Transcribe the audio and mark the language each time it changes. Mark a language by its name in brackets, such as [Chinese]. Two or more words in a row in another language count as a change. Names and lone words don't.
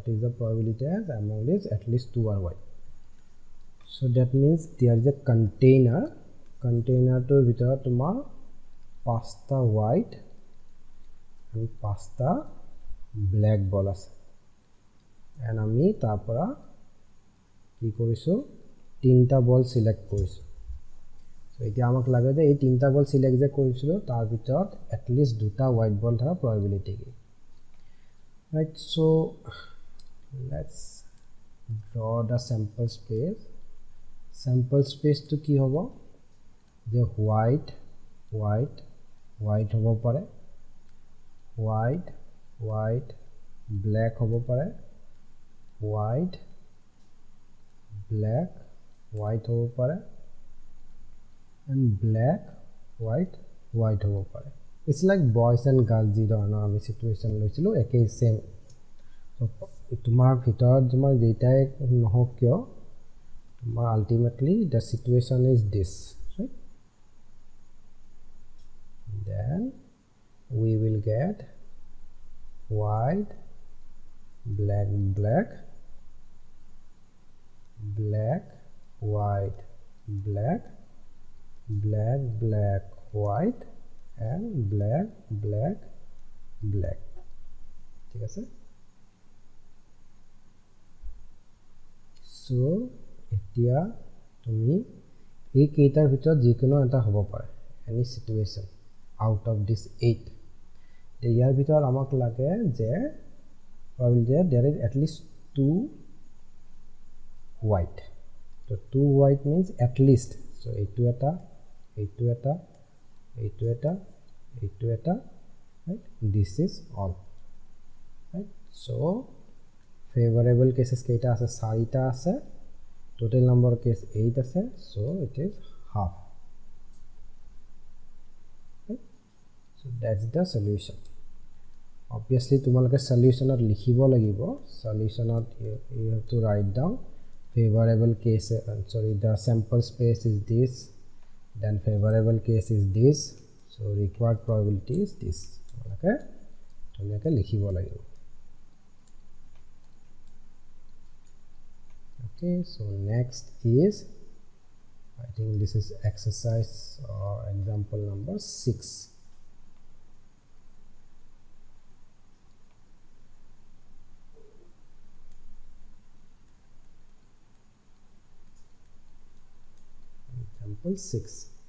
[English] is the probability as among these at least 2 are white so that means there is a container [Assamese] টো ভিতৰ তোমাৰ 5ta [English] white and [Assamese] 5ta [English] black ball [Assamese] ase and আমি তাৰপৰা কি কৰিছো 3ta [English] ball select [Assamese] korisu so এতিয়া আমাক লাগে যে এই তিনটা বল সিলেক্ট যে কৰিছিল তাৰ ভিতৰত [English] at least [Assamese] দুটা [English] white ball [Assamese] thara probability কি [English] right so let's draw the sample [Assamese] space to কি হ'ব যে white হ'ব পাৰে white black হ'ব পাৰে white black হ'ব পাৰে [English] and black white [Assamese] হ'ব পাৰে [English] it's like boys and girls [Assamese] যি ধৰণে আমি [English] situation [Assamese] লৈছিলো একেই [English] same so [Assamese] তোমাৰ ভিতৰ তোমাৰ যিটোৱেই নহওক কিয় তোমাৰ [English] ultimately the situation is this right then we will get white black white black white and black [Assamese] ঠিক আছে so এতিয়া তুমি এই কেইটাৰ ভিতৰত যিকোনো এটা হ'ব পাৰে [English] any situation out of this 8 [Assamese] ইয়াৰ ভিতৰত আমাক লাগে যে [English] probably there is at least 2 white so 2 white means at least so [Assamese] এইটো এটা [English] right this is all So favorable cases [Assamese] কেইটা আছে 4টা আছে [English] total number of case 8 [Assamese] আছে [English] so it is half. Okay? So that's the solution. Obviously [Assamese] তোমালোকে solutionত লিখিব লাগিব [English] solutionত you have to write down favorable case sorry the sample space is this then favorable case is this so required probability is this [Assamese] তোমালোকে ধুনীয়াকৈ লিখিব লাগিব. [English] Okay, so next is I think this is exercise or example number 6. Example 6.